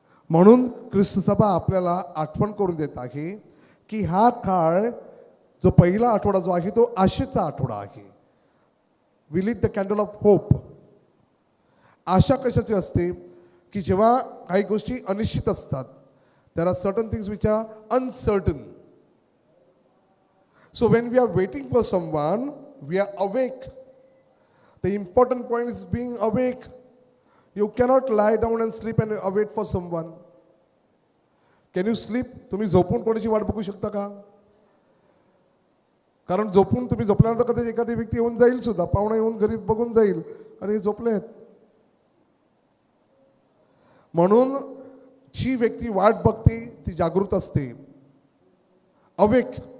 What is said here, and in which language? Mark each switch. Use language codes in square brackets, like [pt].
[mr] म्हणून ख्रिस्त सभा आपल्याला आठवण करून देत आहे की हा काळ जो पहिला आठवडा जो आहे तो आशेचा आठवडा आहे. [en] We lit the candle of hope. [mr] आशा कशाची असते की जेव्हा काही गोष्टी अनिश्चित असतात, [en] There are certain things which are uncertain. So when we are waiting for someone, we are awake. The important point is being awake. You cannot lie down and sleep and wait for someone. Can you sleep? [mr] तुम्ही झोपून कोणाची वाट बघू शकता का? कारण झोपून तुम्ही झोपल्यानंतर कधी एखादी व्यक्ती येऊन जाईल सुद्धा, पाहुणा येऊन घरी बघून जाईल, अरे झोपलेत. म्हणून जी व्यक्ती वाट बघते ती जागृत असते, अवेक.